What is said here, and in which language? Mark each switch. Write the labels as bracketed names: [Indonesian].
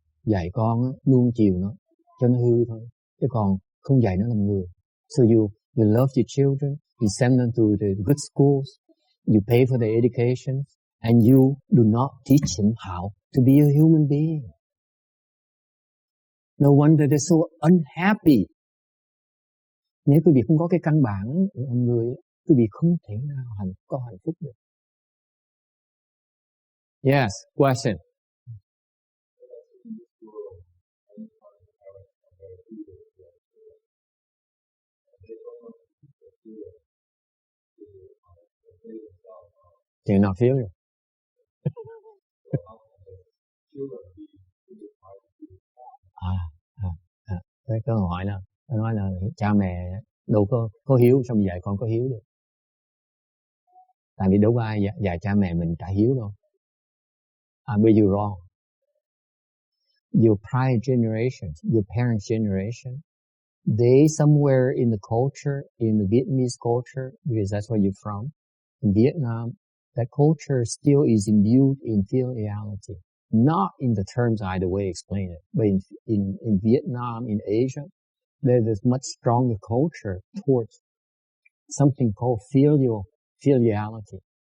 [Vietnamese] Dạy con nuông chiều nó cho nó hư thôi, chứ còn không dạy nó làm người. [English] So you love your children, you send them to the good schools, you pay for their education, and you do not teach them how to be a human being. No wonder they're so unhappy. [Vietnamese] Nếu quý vị không có cái căn bản của người, quý vị không thể nào có hạnh phúc được. [English] Yes, question. They're not feeling. [Vietnamese] Cái câu hỏi là nói là cha mẹ đâu có hiếu, xong dạy con có hiếu được. Tại vì đâu có ai dạy cha mẹ mình trả hiếu đâu. [English] But you're wrong. Your prior generations, your parents' generation, they somewhere in the culture, in the Vietnamese culture, because that's where you're from, in Vietnam, that culture still is imbued in filiality. Not in the terms either way explain it, but in Vietnam, in Asia, there's much stronger culture towards something called filiality.